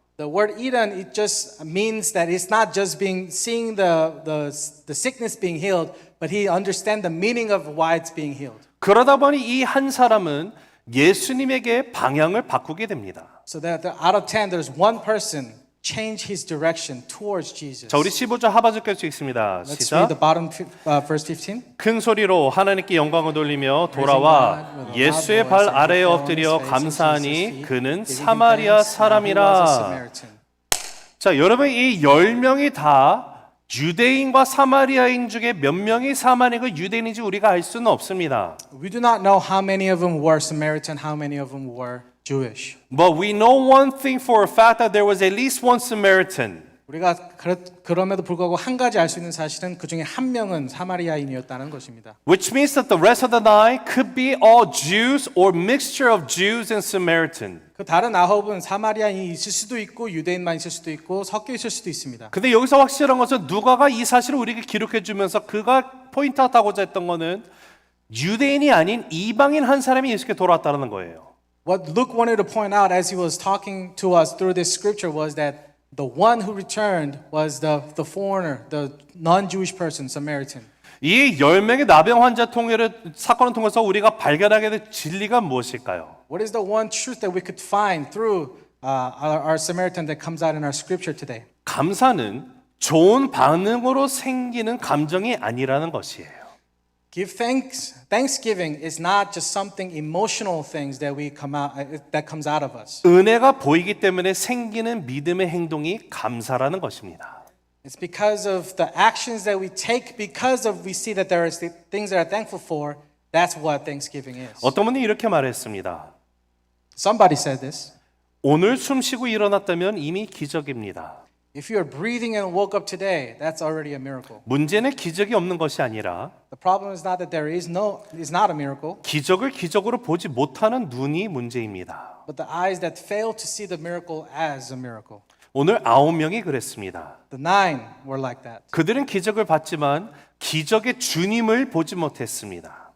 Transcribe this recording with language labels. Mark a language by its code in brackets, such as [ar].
[en] The word Eden, it just means that it's not just seeing the sickness being healed, but he understands the meaning of why it's being healed. [ko] 그러다 보니 이 한 사람은 예수님에게 방향을 바꾸게 됩니다. [en] So that out of 10, there's one person change his direction towards Jesus. [ko] 자, 우리 15절 하반절까지 읽습니다. [en] Let's [ko] 시작. [en] read the bottom verse 15. [ko] 큰 소리로 하나님께 영광을 돌리며 돌아와 예수의 발 아래에 엎드려 감사하니 그는 사마리아 사람이라. 자, 여러분, 이 10명이 다 유대인과 사마리아인 중에 몇 명이 사마리아인과 유대인인지 우리가 알 수는 없습니다. [en] We do not know how many of them were Samaritan, how many of them were Jewish. But we know one thing for a fact that there was at least one Samaritan. [ko] 우리가 그럼에도 불구하고 한 가지 알 수 있는 사실은 그 중에 한 명은 사마리아인이었다는 것입니다. [en] Which means that the rest of the nine could be all Jews or mixture of Jews and Samaritan. [ko] 그 다른 9은 사마리아인이 있을 수도 있고 유대인만 있을 수도 있고 섞여 있을 수도 있습니다. 근데 여기서 확실한 것은 누가가 이 사실을 우리에게 기록해 주면서 그가 포인트하고자 했던 거는 유대인이 아닌 이방인 한 사람이 예수께 돌아왔다는 거예요. [en] What Luke wanted to point out as he was talking to us through this scripture was that the one who returned was the foreigner, the non-Jewish person, Samaritan. [ko] 이 10명의 나병 환자 사건을 통해서 우리가 발견하게 될 진리가 무엇일까요? [en] What is the one truth that we could find through our Samaritan that comes out in our scripture today? [ko] 감사는 좋은 반응으로 생기는 감정이 아니라는 것이에요. [en] Give thanks. Thanksgiving is not just something emotional things that that comes out of us. [ko] 은혜가 보이기 때문에 생기는 믿음의 행동이 감사라는 것입니다. [en] It's because of the actions that we take because of we see that there are things that are thankful for. That's what Thanksgiving is. [ko] 어떤 분이 이렇게 말했습니다. [en] Somebody said this. [ko] 오늘 숨 쉬고 일어났다면 이미 기적입니다. [en] If you are breathing and woke up today, that's already a miracle. [ko] 문제는 기적이 없는 것이 아니라 [en] The problem is not that there is not a miracle, [ko] 기적을 기적으로 보지 못하는 눈이 문제입니다. [en] but the eyes that fail to see the miracle as a miracle. [ko] 오늘 9명이 그랬습니다. [en] The 9 were like that. [ko] 그들은 기적을 봤지만 기적의 주님을 보지 못했습니다.